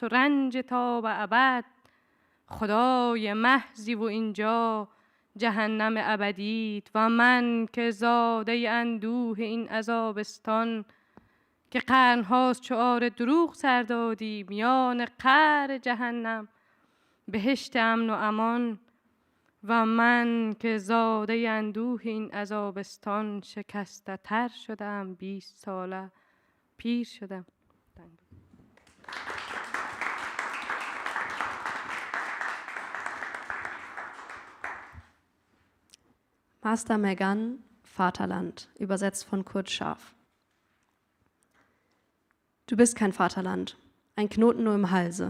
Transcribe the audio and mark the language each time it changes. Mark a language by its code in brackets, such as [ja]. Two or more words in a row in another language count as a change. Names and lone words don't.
[fa] و رنج تا به ابد خدای محضی و اینجا جهنم ابدیت و من که زاده اندوه این عذابستان که قرنهاست شعار دروغ سر دادی میان قعر جهنم بهشت امن و امان و من که زاده اندوه این عذابستان شکسته تر شدم 20 ساله پیر شدم [de] Master Megan, Vaterland, übersetzt von Kurt Scharf. Du bist kein Vaterland, ein Knoten nur im Halse.